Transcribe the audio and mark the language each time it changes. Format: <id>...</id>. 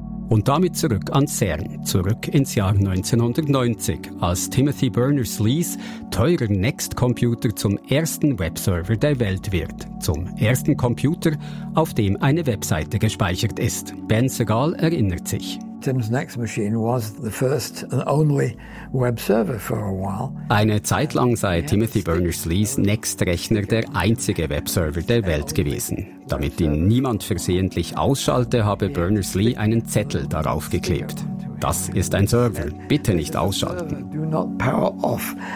<de>Und damit zurück an CERN, zurück ins Jahr 1990, als Timothy Berners-Lee's teurer Next-Computer zum ersten Webserver der Welt wird. Zum ersten Computer, auf dem eine Webseite gespeichert ist. Ben Segal erinnert sich.</de> <en>Tim's next machine was the first and only web server for a while.</en> <de>Eine Zeit lang sei Timothy Berners-Lee's Next-Rechner der einzige Webserver der Welt gewesen. Damit ihn niemand versehentlich ausschalte, habe Berners-Lee einen Zettel darauf geklebt. Das ist ein Server, bitte nicht ausschalten.</de> <en>Do not power off.</en>